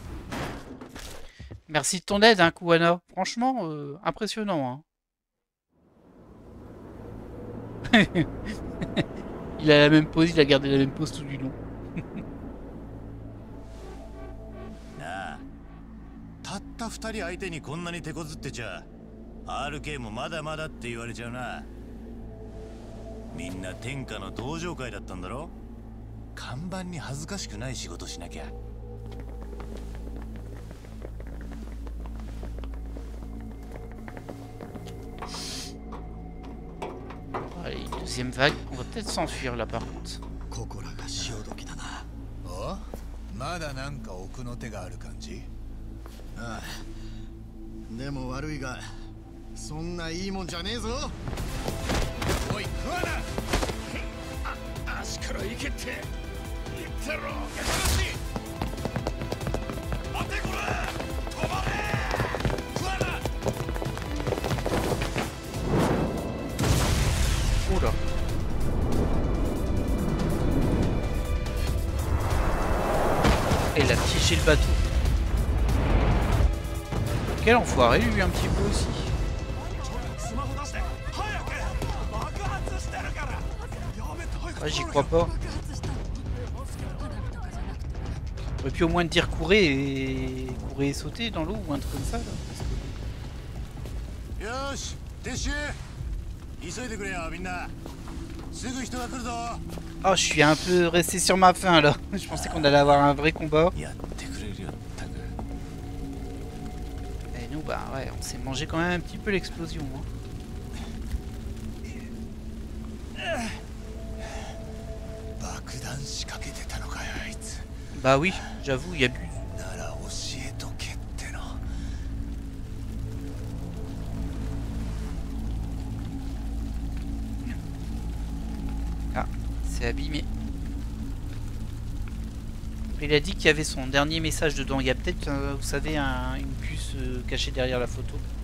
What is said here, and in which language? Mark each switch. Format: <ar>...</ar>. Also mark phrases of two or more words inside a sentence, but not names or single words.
<fr>Merci de ton aide, hein, Kuwana. Franchement, impressionnant, hein. Il a la même pose, il a gardé la même pose tout du long.</fr> <ja>なあ、たった二人相手にこんなに手こずってちゃ RK もまだまだって言われちゃうな。みんな天下の同情会だったんだろ。看板に恥ずかしくない仕事しなきゃ。</ja> <fr>Allez, deuxième vague. On va peut-être s'enfuir là par contre.</fr> <ja>心が潮時だな。お？まだなんか奥の手がある感じ？ああ。でも悪いが、そんないいもんじゃねえぞ。おい、クワナ！足から行けって言ってろ。待てこら、止まれ。クワナ。</ja> <fr>Oula. Et il a piégé le bateau. Quel enfoiré lui un petit peu aussi. Ouais, j'y crois pas. On aurait pu au moins dire courez et sauter dans l'eau ou un truc comme ça là.</fr> <ja>よし撤収急いでくれよみんなすぐ人が来るぞ</ja> <fr>Oh, je suis un peu resté sur ma faim là. Je pensais qu'on allait avoir un vrai combat.</fr> <ja>やってくれるよったく</ja> <fr>Et nous, bah ouais, on s'est mangé quand même un petit peu l'explosion. Hein.</fr> <ja>爆弾仕掛けてたのかよあいつ</ja> <fr>Bah oui, j'avoue, il y a bu.</fr> <ja>なら教えとけっての</ja> <fr>Ah, c'est abîmé. Il a dit qu'il y avait son dernier message dedans. Il y a peut-être, vous savez, une puce cachée derrière la photo.</fr>